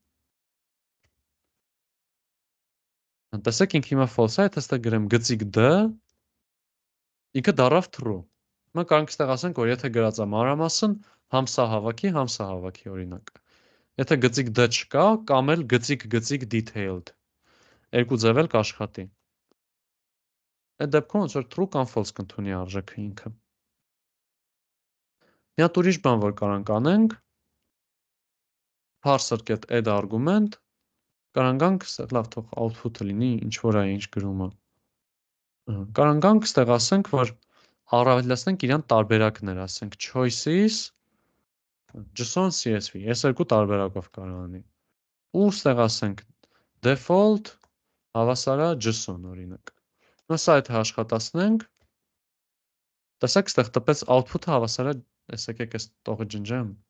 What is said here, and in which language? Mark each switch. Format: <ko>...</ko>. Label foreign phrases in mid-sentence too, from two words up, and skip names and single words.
<hy>տեսեք ինքը հիմա false է, եթե այստեղ գրեմ գծիկ d, ինքը դառավ true։ Հիմա կարող ենք այստեղ ասենք, որ եթե գրած է մանրամասն, համ սա հավաքի, օրինակ։ Եթե գծիկ d չկա, կամ էլ գծիկ detailed։ Երկու ձև էլ կաշխատի։ Այդ դեպքում ոնց որ true կամ false կընդունի արժեքը ինքը։ Մի հատ ուրիշ բան որ կարանք անենք,</hy> <en>parser get add argument,</en> <hy>կարանք գանք, լավ թող output-ը լինի ինչ որ է ինչ գրում է։ Կարանք գանք ստեղ ասենք, որ առավելացնենք իրան տարբերակներ, ասենք choices JSON CSV, այս երկու տարբերակով կարող անի։ Ու ստեղ ասենք default հավասարա JSON օրինակ։ Սա եթե աշխատացնենք, տեսեք ստեղ տպեց output-ը հավասար է, եկեք այս տողը ջնջեմ։</hy>